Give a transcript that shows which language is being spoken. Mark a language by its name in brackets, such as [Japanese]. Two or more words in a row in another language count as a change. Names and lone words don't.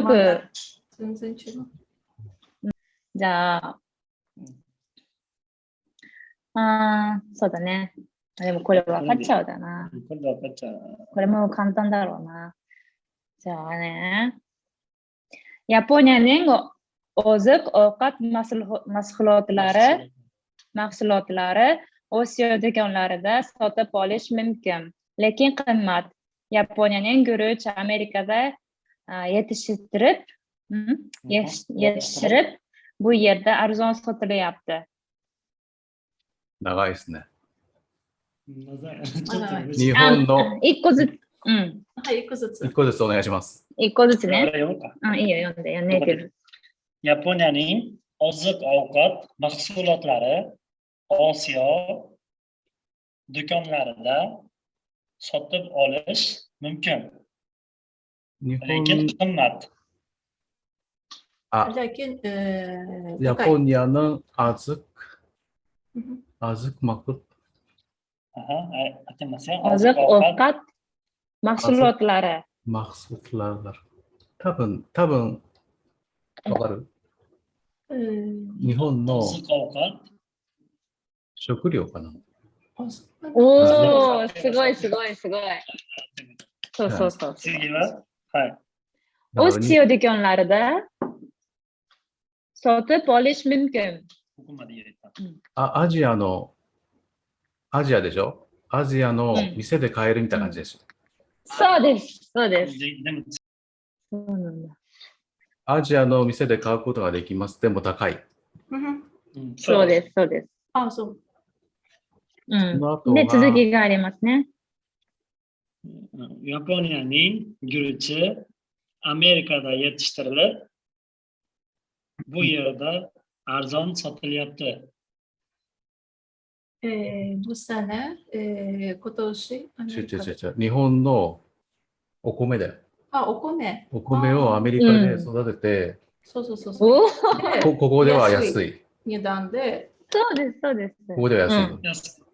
[Japanese] よく全然違う。じゃそうだね。でもこれ分かっちゃうだな。これも簡単だろうな。じゃあね。 [Uzbek] Yaponiyaning oziq-ovqat mahsulotlari Osiyo do'konlarida sotib olish mumkin, lekin qimmat. Yaponiyaning guruch Amerikada yetishtirib, bu yerda arzon sotilyapti. [Japanese] 長いですね。日日本の一個ずつ。はい、一個ずつ。一個ずつお願いします。一個ずつね。いいよ、読んで。 [Uzbek] Yaponiyaning oziq-ovqat mahsulotlari Osiyo do'konlarida sotib olish mumkin, lekin qimmat. Yaponiyaning oziq mahsulot oziq-ovqat mahsulotlari. [Japanese] 多分わかる？日本の食料かな。おー、すごい。そう。次は、はい。 [Uzbek] Osiyo do'konlarida sotib olish mumkin. [Japanese] ここまで入れた。アジアでしょ？アジアの店で買えるみたいな感じです。そうです。そうなんだ。アジアの店で買うことができます。でも高い。そうです。そう。で、続きがありますね。 [Uzbek] Yaponiyaning guruchi Amerikada yetishtirilib, bu yerda arzon sotilyapti. bu sene, [Japanese] 今年。日本のお米だよ。お米。お米をアメリカで育てて、そう。ここでは安い。値段で。そうです。ここでは安い。